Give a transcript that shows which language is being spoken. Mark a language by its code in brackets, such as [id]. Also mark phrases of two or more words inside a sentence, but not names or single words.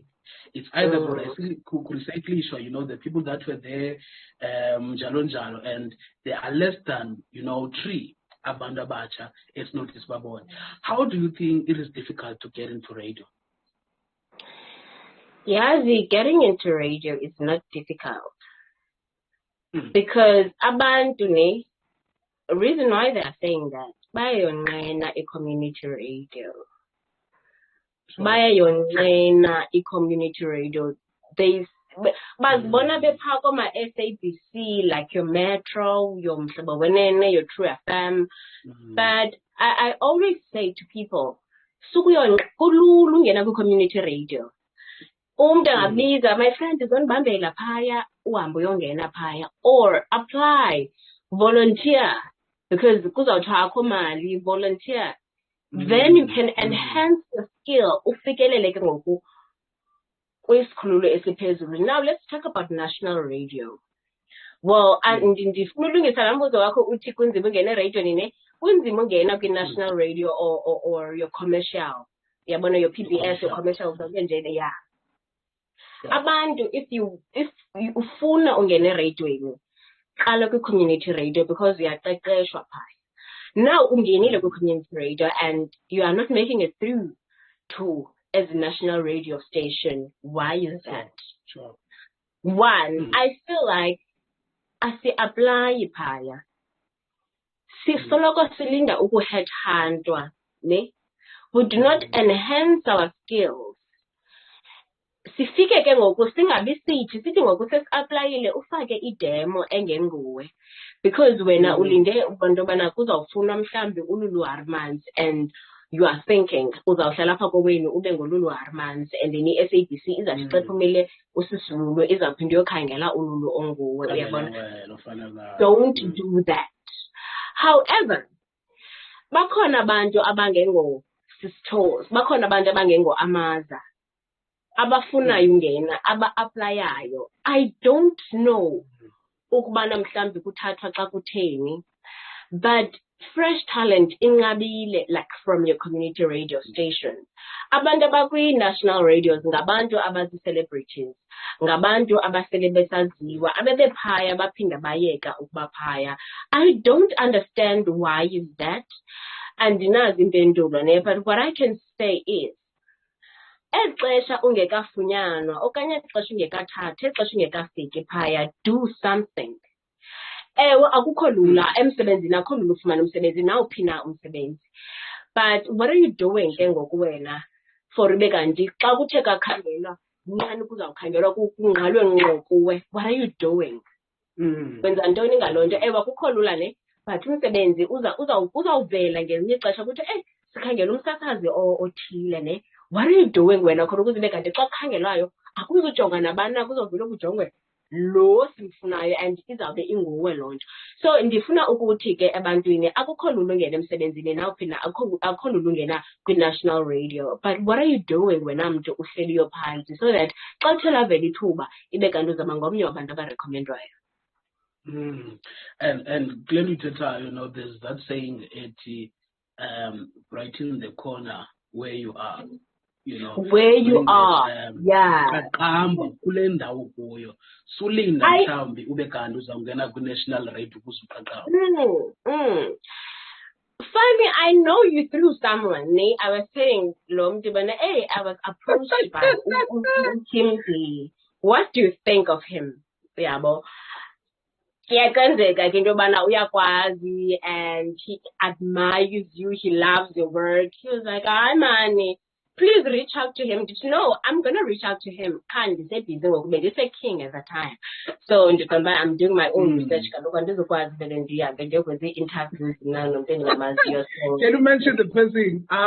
[en] It's either recycling, you know, the people that were there, jalo, and they are less than, you know, 3 [xh] abanda bacha. [en] It's not this babon. How do you think it is difficult to get into radio? Yeah, getting into radio is not difficult because [xh] abantu ne. [en] The reason why they are saying that, [xh] bayayonqena i- [en] community radio. [xh] Bayayonqena i- [en] community radio. [xh] Bazibona bephaa koma-SABC, [en] like your Metro, your Mhlobo Wenene, your True FM. But I always say to people, [xh] kulula ungena kwi- [en] community radio. [xh] Umntu angabiza, [en] my friend, [xh] ndizonibambela phaya, uhambe uyongena phaya. [en] Or apply, volunteer. Because [xh] kuzawuthiwa akho mali, [en] volunteer. Then you can enhance your skill. [xh] Ufikelele ke ngoku kwisikhululo esiphezulu. [en] Now let's talk about national radio. Well, [xh] ndifuna ulungisa laa mbuzo wakho uthi kunzima ungena radio nini? Kunzima ungena kwi- [en] national radio or your commercial. Yabona, your PBS, your commercial, yeah. [xh] Abantu, [en] if you [xh] ufuna ungene radioini, qala ku- [en] community radio because [xh] uyaqeqeshwa phaya. [en] Now ungenile ku-community radio and you are not making it through to as a national radio station. Why is that? Sure. One, I feel like asi-apply phaya. [xh] Sisoloko silinda uku-headhuntwa, ne? [en] We do not enhance our skills. [xh] Sifike ke ngoku singabi sithi ngoku sesi-applyile ufake idemo engenguwe. Because wena ulinde abantu bana kuzawufunwa mhlambi uLulu Harmans [en] and you are thinking [xh] uzawuhlala apha kowenu ube ngolulu Harmans [en] and then [xh] i-SABC izakuxephumile usisulu izawuphinde yokhangela uLulu onguwe, uyabona. [en] Don't do that. However, [xh] bakhona abantu abangengo-sisters, bakhona abantu abangengo-amaza, abafunayo ungena, aba-applyayo. [en] I don't know [xh] ukubana mhlambi kuthathwa xa kutheni, [en] but fresh talent inqabile, like from your community radio station. [xh] Abantu abakwi- [en] national radios [xh] ngabantu abazi-celebrities, ngabantu abasele besaziwa, abebephaya baphinda bayeka ukuba phaya. [en] I don't understand why is that. [xh] Andinazi impendulo ne, [en] but what I can say is, [xh] exesha ungekafunyanwa okanye exesha ungekathathi, exesha ungekafiki phaya, [en] do something. [xh] Ewe akukho lula emsebenzini, akho lula ufumana umsebenzi nawuphi na umsebenzi. [en] But what are you doing [xh] ke ngoku wena for ube kanti xa kuthe kakhangelwa nyani kuzawukhangelwa kungqalwe ngqo kuwe? [en] What are you doing? [xh] Wenza ntoni ngaloo nto? Ewe akukho lula ne, but umsebenzi uzawuvela ngelinye ixesha kuthi sikhangela umsasazi othile ne. [en] What are you doing [xh] wena khona ukuze ube kanti xa kukhangelwayo akuzujonga nabana, kuzovela kujongwe lo simfunayo and izawube inguwe loo nto. So ndifuna ukuthi ke ebantwini akukho lula ungena emsebenzini nawuphi na, akukho lula ungena kwi-national radio. [en] But what are you doing [xh] wena mntu uhleliyo phantsi [en] so that [xh] xa kuthe lavela ithuba ibe kanti uzaba ngomnye wabantu abarekhomendwayo? [en] And clearly, Teta, there's that saying, right in the corner where you are. Where you are, yeah. [xh] Kule ndawo kuyo sulinda mhlawumbi ube kanti uzawungena ku- [en] national radio [xh] kusuqaqamba. [en] Funny, I know you through someone. I was saying, I was approached by KimmDee. What do you think of him? [xh] Yabo. Kuyenzeka ke into yobana uyakwazi [en] and he admires you, he loves your work. He was like, hi man, please reach out to him. Did you know I'm gonna reach out to him? Can't say busy work, but it's a king at the time. So I'm doing my own research. Can you mention the person?